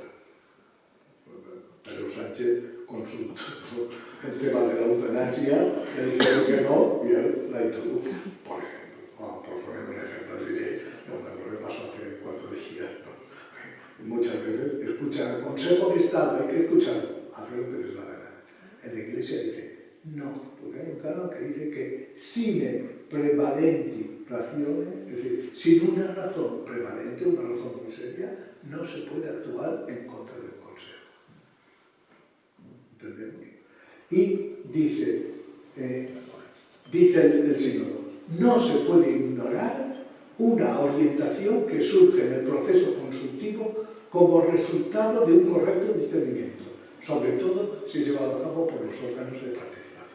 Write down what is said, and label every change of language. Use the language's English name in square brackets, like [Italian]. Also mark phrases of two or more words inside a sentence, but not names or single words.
[Spanish] Pedro Sánchez consultó el tema de la eutanasia, le dijeron que no y él la introdujo, por ejemplo. Por poner un ejemplo, lo que pasó hace 4 días. ¿No? Muchas veces escuchan el Consejo de Estado, hay que escucharlo, hacer lo que les da la gana. En la Iglesia dice, no, porque hay un canon que dice que [Latin] sine prevalenti razione, [Spanish] es decir, sin una razón prevalente, una razón muy seria, no se puede actuar en contra del Consejo. ¿Entendemos? Y dice el sínodo, no se puede ignorar una orientación que surge en el proceso consultivo como resultado de un correcto discernimiento, sobre todo si es llevado a cabo por los órganos de participación.